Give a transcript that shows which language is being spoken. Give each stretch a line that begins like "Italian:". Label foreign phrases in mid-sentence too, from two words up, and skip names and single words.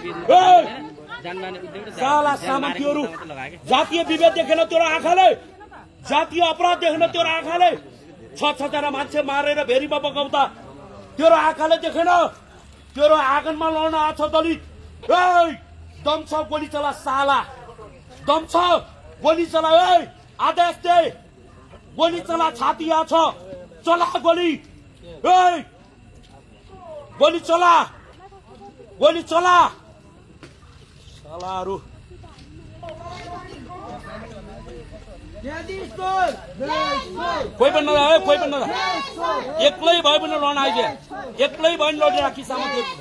Nepali: साला सामन्तीहरू जातीय विभेद देखेन तेरो आँखाले जातीय अपराध देखेन तेरो आँखाले 6-6 मान्छे मारेर भेरीमा बगाउँदा तेरो आँखाले देखेन तेरो आँगनमा लड्न आछ दलित दम छ गोली चला साला दम छ गोली चला आदेश दे गोली चला छाती यहाँ छ चला गोली गोली चला सालाहरू कोही पनि नदा कोही पनि नदा एक्लै भए पनि लड्न आइज एक्लै भयो नि लडिराखी सामन्ती